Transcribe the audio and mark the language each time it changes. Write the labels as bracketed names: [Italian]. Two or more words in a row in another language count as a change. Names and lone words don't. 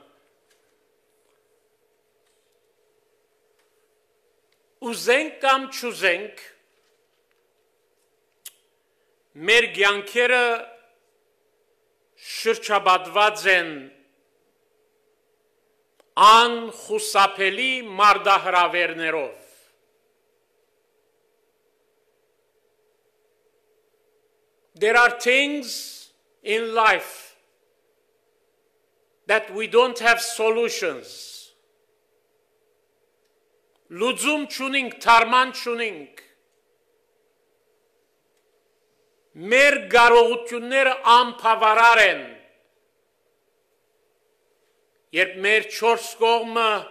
[Armenian] ուզենք կամ չուզենք մեր կյանքերը շրջապատված են անխուսափելի մարդահրավերներով [English] There are things in life that we don't have solutions. [Armenian] Լուծում չունենք, թարման չունենք։ Մեր կարողությունները անբավարար են։ Երբ մեր չորս կողմը